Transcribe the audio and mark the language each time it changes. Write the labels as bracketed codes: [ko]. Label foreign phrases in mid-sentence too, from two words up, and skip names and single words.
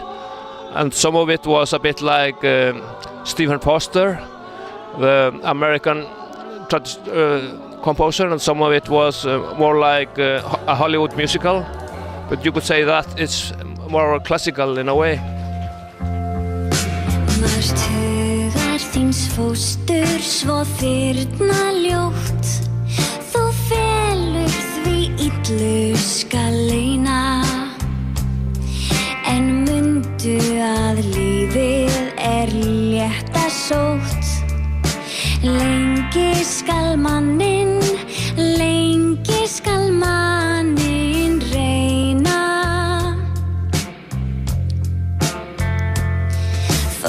[en] And some of it was a bit like Stephen Foster, the American composer, and some of it was more like a Hollywood musical. But you could say that it's more classical in a way. [is] Martugar þíns fóstur svo þyrna ljótt, þú felur því illu skal leyna, en mundu að lífið létta sótt, lengi skal manninn reyna.